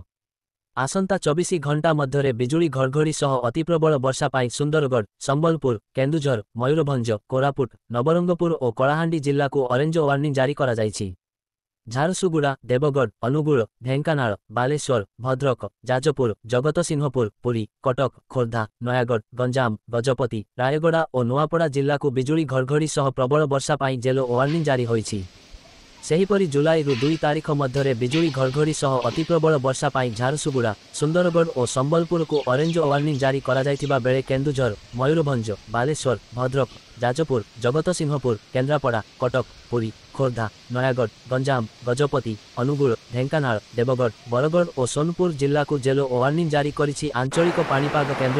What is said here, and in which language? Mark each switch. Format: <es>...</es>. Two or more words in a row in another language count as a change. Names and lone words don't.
<or>ଆସନ୍ତା 24 ଘଣ୍ଟା ମଧ୍ୟ ବିଜୁଳି ଘଡ଼ଘଡ଼ି ସହ ଅତି ପ୍ରବଳ ବର୍ଷା ପାଇଁ ସୁନ୍ଦରଗଡ଼, ସମ୍ବଲପୁର, କେନ୍ଦୁଝର, ମୟୂରଭଞ୍ଜ, କୋରାପୁଟ, ନବରଙ୍ଗପୁର ଓ କଳାହାଣ୍ଡି ଜିଲ୍ଲା କୁ</or> <en>orange warning</en> <or>ଜାରି କରା ଯାଇଛି। ଝାରସୁଗୁଡ଼ା, ଦେବଗଡ଼, ଅନୁଗୁଳ, ଢେଙ୍କାନାଳ, ବାଲେଶ୍ୱର, ଭଦ୍ରକ, ଯାଜପୁର, ଜଗତସିଂହପୁର, ପୁରୀ, କଟକ, ଖୋର୍ଦ୍ଧା, ନୟାଗଡ଼, ଗଞ୍ଜାମ, ଗଜପତି, ରାୟଗଡ଼ା ଓ ନୂଆପଡ଼ା ଜିଲ୍ଲା କୁ ବିଜୁଳି ଘଡ଼ଘଡ଼ି ସହ ପ୍ରବଳ ବର୍ଷା ପାଇଁ</or> <en>yellow warning</en> <or>ଜାରି ହୋଇଛି। ସେହିପରି ଜୁଲାଇରୁ 2 ତାରିଖ ମଧ୍ୟରେ ବିଜୁଳି ଘଡ଼ଘଡ଼ି ସହ ଅତି ପ୍ରବଳ ବର୍ଷା ପାଇଁ ଝାରସୁଗୁଡ଼ା, ସୁନ୍ଦରଗଡ଼ ଓ ସମ୍ବଲପୁରକୁ</or> <en>orange warning</en> <or>ଜାରି କରାଯାଇଥିବା ବେଳେ କେନ୍ଦୁଝର, ମୟୂରଭଞ୍ଜ, ବାଲେଶ୍ୱର, ଭଦ୍ରକ, ଯାଜପୁର, ଜଗତସିଂହପୁର, କେନ୍ଦ୍ରାପଡ଼ା, କଟକ, ପୁରୀ, ଖୋର୍ଦ୍ଧା, ନୟାଗଡ଼, ଗଞ୍ଜାମ, ଗଜପତି, ଅନୁଗୁଳ, ଢେଙ୍କାନାଳ, ଦେବଗଡ଼, ବରଗଡ଼ ଓ ସୋନପୁର ଜିଲ୍ଲାକୁ</or> <en>yellow warning</en> <or>ଜାରି କରିଛି ଆଞ୍ଚଳିକ ପାଣିପାଗ କେନ୍ଦ୍ର।</or>